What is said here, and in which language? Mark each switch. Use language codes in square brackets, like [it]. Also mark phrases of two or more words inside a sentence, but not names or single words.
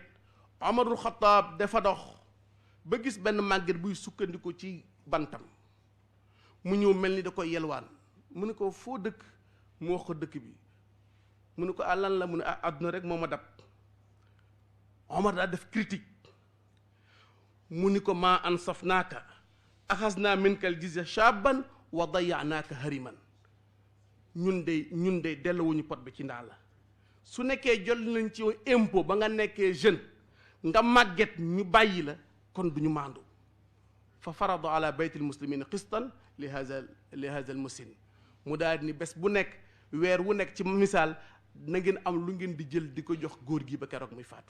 [wo] Omarul Xataab dafa dox ba gis benn màgget buy sukkandiku ci bantam mu ñëw mel ni da koy yelwaan mu ne ko foo dëkk mu wax ko dëkk bi mu ne ko lan la mu ne àdduna rek moo ma dab. Omar daa def critique mu ni ko [ar] ما أنصفناك أخذنا منك الجزية شابا وضيعناك هرما [wo] ñun de delluwuñu pot bi ci ndaa la su nekkee jot nañ ci impôt ba nga nekkee jeune nga màgget ñu bàyyi la kon du ñu maandu. [ar] ففرض على بيت المسلمين قسطا لهذا المسن [wo] mu daal ni bés bu nekk weer wu nekk ci misaal na ngeen am lu ngeen di jël di ko jox góor gi ba keroog muy faatu.